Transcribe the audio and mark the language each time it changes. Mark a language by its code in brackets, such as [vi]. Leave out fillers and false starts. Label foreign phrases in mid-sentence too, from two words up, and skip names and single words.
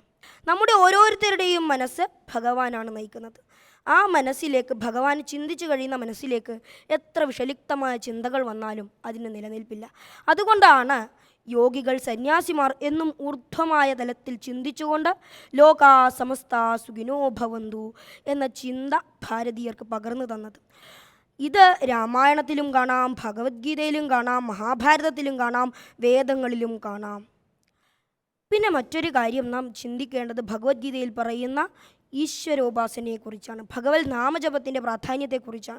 [ml] നമ്മുടെ ഓരോരുത്തരുടെയും മനസ്സ് ഭഗവാനാണ് നയിക്കുന്നത്. ആ മനസ്സിലേക്ക്, ഭഗവാൻ ചിന്തിച്ചു കഴിയുന്ന മനസ്സിലേക്ക് എത്ര വിഷലിപ്തമായ ചിന്തകൾ വന്നാലും അതിന് നിലനിൽപ്പില്ല. അതുകൊണ്ടാണ് യോഗികൾ, സന്യാസിമാർ എന്നും ഊർധ്വമായ തലത്തിൽ ചിന്തിച്ചുകൊണ്ട് [sa] ലോകാ സമസ്ത സുഖിനോ ഭവന്തു [ml] എന്ന ചിന്ത ഭാരതീയർക്ക് പകർന്നു തന്നത്. ഇത് രാമായണത്തിലും കാണാം, ഭഗവത്ഗീതയിലും കാണാം, മഹാഭാരതത്തിലും കാണാം, വേദങ്ങളിലും കാണാം. പിന്നെ മറ്റൊരു കാര്യം നാം ചിന്തിക്കേണ്ടത് ഭഗവത്ഗീതയിൽ പറയുന്ന ഈശ്വരോപാസനയെക്കുറിച്ചാണ്, ഭഗവത് നാമജപത്തിൻ്റെ പ്രാധാന്യത്തെക്കുറിച്ചാണ്.